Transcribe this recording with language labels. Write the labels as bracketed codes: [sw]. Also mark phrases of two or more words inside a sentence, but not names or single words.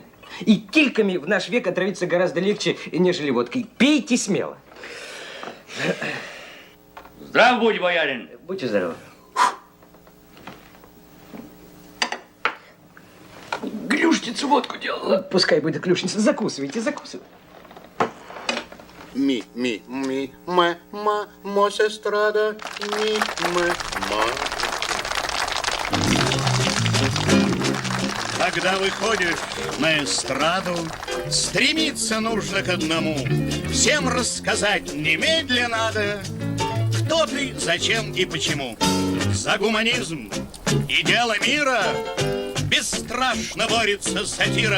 [ru] И кильками в наш век отравиться гораздо легче, нежели водкой. Пейте смело. Здрав будь, боярин. Будьте здоровы. Клюшницу водку делала. Пускай будет клюшница. Закусывайте, закусывайте. Ми, мос эстрада, ма. Когда выходишь на эстраду, стремиться нужно к одному. Всем рассказать немедленно надо, кто ты, зачем и почему. За гуманизм и дело мира бесстрашно борется сатира.